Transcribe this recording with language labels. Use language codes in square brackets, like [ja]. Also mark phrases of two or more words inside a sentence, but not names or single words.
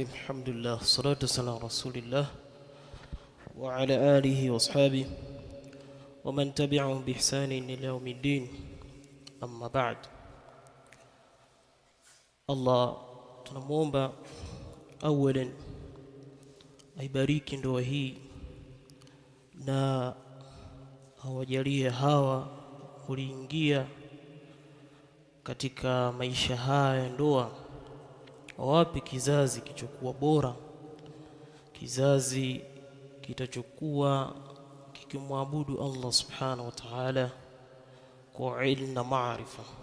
[ar] الحمد لله والصلاة والسلام على رسول الله وعلى آله وأصحابه ومن تبعهم بإحسان إلى يوم الدين. أما بعد، [sw] الله tunamwomba awalan aibariki ndoa hii na awajalie hawa kuingia katika maisha haya ya ndoa, awape kizazi kichokuwa bora, kizazi kitachokuwa kikimwabudu Allah [ar] سبحانه وتعالى [sw] kwa ilmu na maarifa.